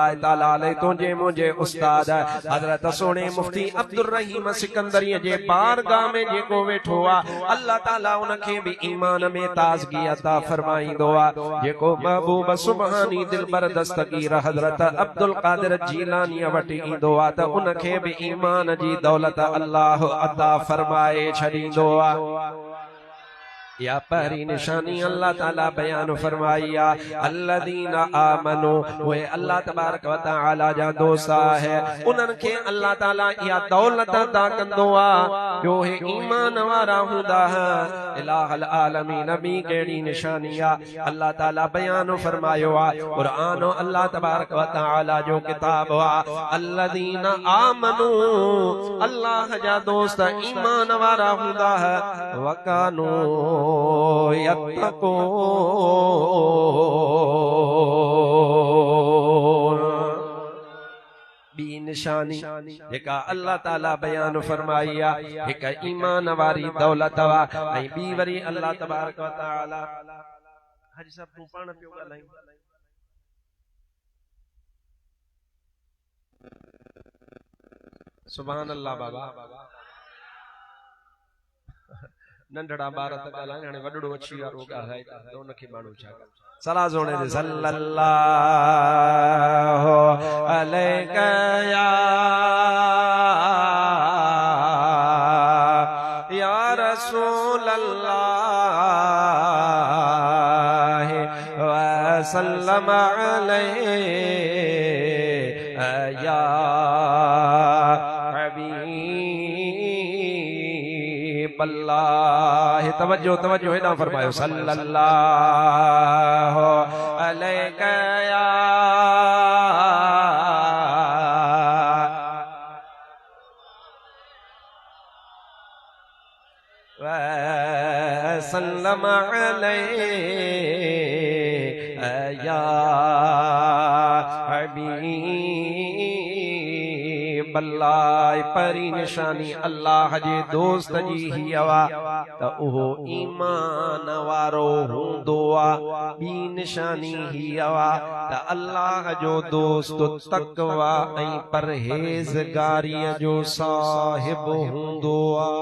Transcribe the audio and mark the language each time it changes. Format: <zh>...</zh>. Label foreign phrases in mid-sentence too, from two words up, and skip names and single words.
<sd>ताला अलैहि तुंहिंजे मुंहिंजे उस्ताद हज़रत सोने मुफ्ती अब्दुल रहीम सिकंदरी जे बारगाह में जेको वेठो अल्लाह ताला उनखे भी ईमान में ताज़गी अता फरमाईंदो जेको महबूब सुबहानी दिलबर दस्तगीर हज़रत अब्दुल कादिर जीलानी वटि ईंदो त उनखे भी ईमान जी दौलत अल्लाह अता फरमाए छॾींदो या पहली निशानी अल्लाह ताला बयान फरमाइया</sd> <ar>الَّذِينَ آمَنُوا</ar> <sd>वे अल्लाह तबारक व तआला जा दोस्त है उन्हनि खे अल्लाह ताला या दौलत अता कंदो आ जो है ईमान वारा हुंदा है इलाहुल आलमीन नबी केड़ी निशानी आ अल्लाह ताला बयान फरमायो आ कुरान अल्लाह तबारक व तआला जो किताब आ</sd> <ar>الَّذِينَ آمَنُوا</ar> <sd>अल्लाह जा दोस्त ईमान वारा हुंदा है वकानो बी निशानी जेका अल्लाह ताला बयान फरमाइया एक ईमान वारी दौलत वा ऐं बी वरी अल्लाह तबारक व तआला हाजी साहब तू पाण पियो ॻाल्हाई सुभान अल्लाह बाबा नंढड़ा बार त ॻाल्हाइनि हाणे वॾड़ो अची वारो ॻाल्हाए त उनखे माण्हू छा सलाह जोड़े दे</sd> <ar>صَلَّى اللَّهُ عَلَيْهِ يَا رَسُولَ اللَّهِ وَسَلَّمَ عَلَيْهِ يَا اللَّهُ</ar> <sd>तवज्जो तवज्जो है ना फरमायो</sd> <ar>صَلَّى اللَّهُ عَلَيْهِ وَسَلَّمَ عَلَيْهِ يَا حَبِيبَ اللَّهِ</ar> <sd>परी निशानी अल्लाह जे दोस्त जी ही अवा त उहो ईमान वारो हूंदो आ बी निशानी ही अवा त अल्लाह जो दोस्त तकवा ऐं परहेज़गारीअ जो साहिब हूंदो आ</sd>